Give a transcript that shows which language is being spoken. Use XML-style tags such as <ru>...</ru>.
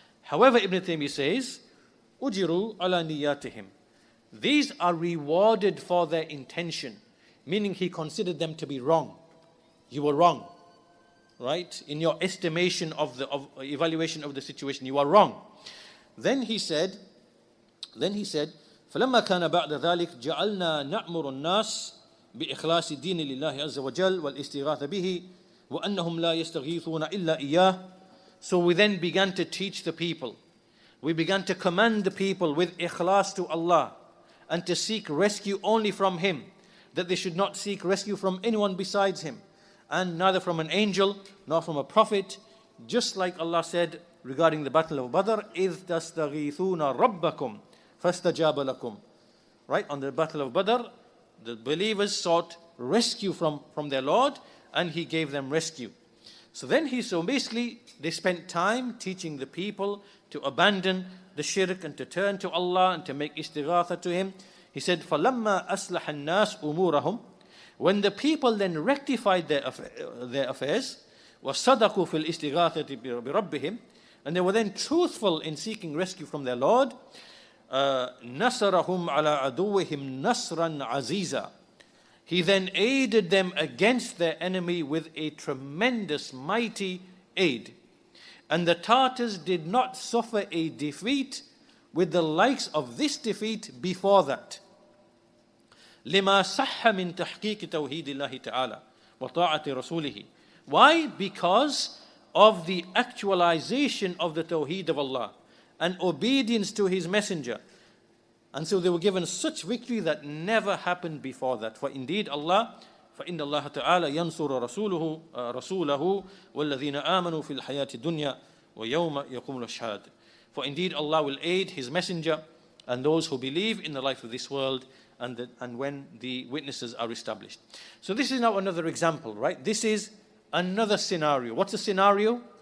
<en>However, Ibn Taymiyyah says, "Ujiru ala niyatihim." These are rewarded for their intention, meaning he considered them to be wrong. You were wrong, right? In your estimation of evaluation of the situation, you are wrong. Then he said,</en> <ar>فلما كان بعد ذلك جعلنا نأمر الناس بإخلاص الدين لله عز وجل والاستغاثة به وأنهم لا يستغيثون إلا إياه.</ar> <en>So we then began to teach the people. We began to command the people with ikhlas to Allah and to seek rescue only from Him, that they should not seek rescue from anyone besides Him, and neither from an angel nor from a prophet, just like Allah said regarding the battle of Badr,</en> <ar>إِذْ تَسْتَغِيثُونَ رَبَّكُمْ فَاسْتَجَابَ لَكُمْ.</ar> <en>Right, on the battle of Badr, the believers sought rescue from their Lord, and He gave them rescue. So basically they spent time teaching the people to abandon the shirk and to turn to Allah and to make istighatha to Him. He said,</en> <ar>فَلَمَّا أَصْلَحَ النَّاسُ أُمُورَهُمْ.</ar> <en>When the people then rectified their affairs,</en> <ar>وَصَدَقُوا فِي الْإِسْتِغَاثَةِ بِرَبِّهِمْ,</ar> <en>and they were then truthful in seeking rescue from their Lord,</en> <ar>نَصَرَهُمْ عَلَىٰ عَدُوِّهِمْ نَصْرًا عَزِيزًا.</ar> <en>He then aided them against their enemy with a tremendous, mighty aid. And the Tartars did not suffer a defeat with the likes of this defeat before that.</en> <ar>لما صح من تحقيق توحيد الله تعالى وطاعة رسوله.</ar> <en>Why? Because of the actualization of the Tawheed of Allah and obedience to His Messenger. And so they were given such victory that never happened before that. For indeed Allah,</en> <ar>فإن الله تعالى ينصر رسوله والذين آمنوا في الحياة الدنيا ويوم يقوم الأشهاد.</ar> <en>For indeed Allah will aid His Messenger and those who believe in the life of this world, and when the witnesses are established. So this is now another example, right? This is another scenario. What's the scenario?</en>